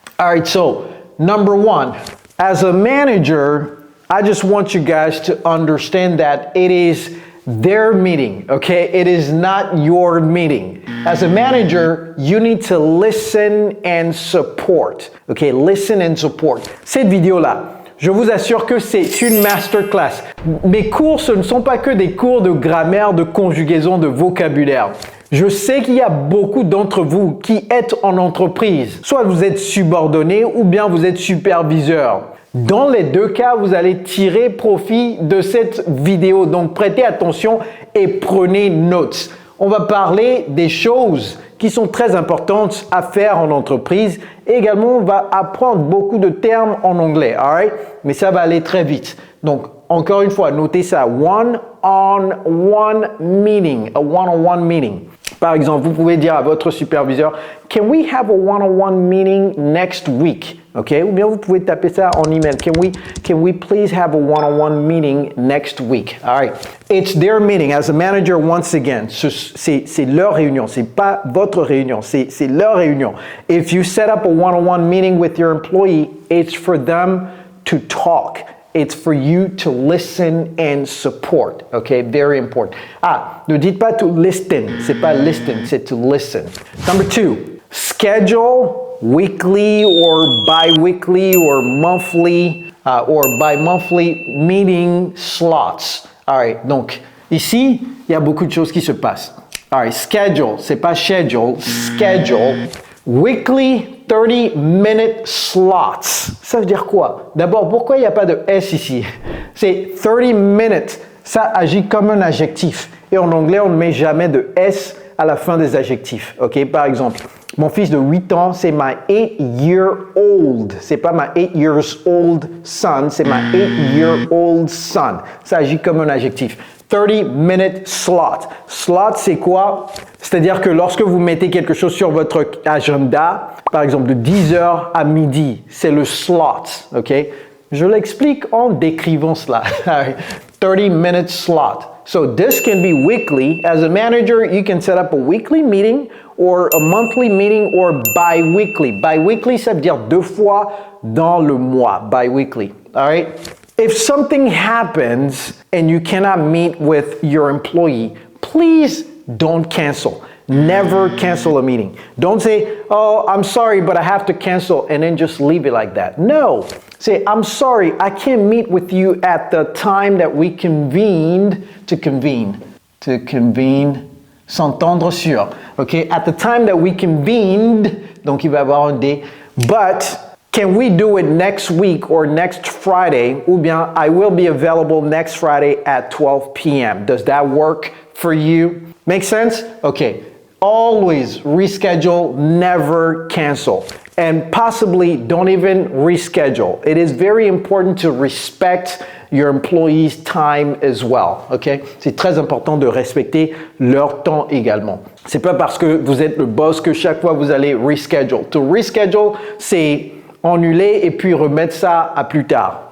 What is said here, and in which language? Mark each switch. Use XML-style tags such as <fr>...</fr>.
<en>All right, so number one, as a manager, I just want you guys to understand that it is their meeting, okay? It is not your meeting. As a manager, you need to listen and support, okay? Listen and support.</en> <fr>Cette vidéo-là, je vous assure que c'est une masterclass. Mes cours, ce ne sont pas que des cours de grammaire, de conjugaison, de vocabulaire. Je sais qu'il y a beaucoup d'entre vous qui êtes en entreprise. Soit vous êtes subordonné ou bien vous êtes superviseur. Dans les deux cas, vous allez tirer profit de cette vidéo. Donc, prêtez attention et prenez notes. On va parler des choses qui sont très importantes à faire en entreprise. Et également, on va apprendre beaucoup de termes en anglais,</fr> <en>all right?</en> <fr>Mais ça va aller très vite. Donc, encore une fois, notez ça.</fr> <en>One-on-one meeting. A one-on-one meeting.</en> <fr>Par exemple, vous pouvez dire à votre superviseur,</fr> <en>"Can we have a one-on-one meeting next week?" Okay?</en> <fr>Ou bien vous pouvez taper ça en email.</fr> <en>Can we please have a one-on-one meeting next week? All right. It's their meeting. As a manager, once again,</en> <fr>c'est leur réunion. C'est pas votre réunion. C'est leur réunion.</fr> <en>If you set up a one-on-one meeting with your employee, it's for them to talk. It's for you to listen and support. Okay, very important.</en> <fr>Ah, ne dites pas</fr> <en>to listen.</en> <fr>C'est pas listen, c'est to listen.</fr> <en>Number two, schedule weekly or bi-weekly or monthly or bi-monthly meeting slots. All right,</en> <fr>donc ici, il y a beaucoup de choses qui se passent.</fr> <en>All right, schedule,</en> <fr>c'est pas</fr> <en>schedule, schedule. Weekly 30-minute slots.</en> <fr>Ça veut dire quoi? D'abord, pourquoi il n'y a pas de S ici? C'est 30 minutes. Ça agit comme un adjectif. Et en anglais, on ne met jamais de S à la fin des adjectifs. Ok? Par exemple, mon fils de 8 ans, c'est</fr> <en>my 8-year-old.</en> <fr>C'est pas</fr> <en>my 8 years old son,</en> <fr>c'est</fr> <en>my 8-year-old son.</en> <fr>Ça agit comme un adjectif.</fr> <en>30-minute slot.</en> <fr>Slot, c'est quoi? C'est-à-dire que lorsque vous mettez quelque chose sur votre agenda, par exemple de 10h à midi, c'est le slot, ok? Je l'explique en décrivant cela.</fr> <en>30-minute slot. So this can be weekly. As a manager, you can set up a weekly meeting or a monthly meeting or bi-weekly.</en> <fr>Bi-weekly, ça veut dire 2 fois dans le mois.</fr> <en>Bi-weekly, all right? If something happens and you cannot meet with your employee, please don't cancel. Never cancel a meeting. Don't say, "Oh, I'm sorry, but I have to cancel," and then just leave it like that. No. Say, "I'm sorry, I can't meet with you at the time that we convened to convene." To convene,</en> <fr>s'entendre sur. Okay?</fr> <en>At the time that we convened,</en> <fr>donc il va y avoir un D.</fr> <en>But can we do it next week or next Friday?</en> <fr>Ou bien,</fr> <en>I will be available next Friday at 12 p.m. Does that work for you? Make sense? Okay. Always reschedule, never cancel. And possibly don't even reschedule. It is very important to respect your employees' time as well. Okay?</en> <fr>C'est très important de respecter leur temps également. C'est pas parce que vous êtes le boss que chaque fois vous allez reschedule. To reschedule, c'est annuler et puis remettre ça à plus tard.</fr>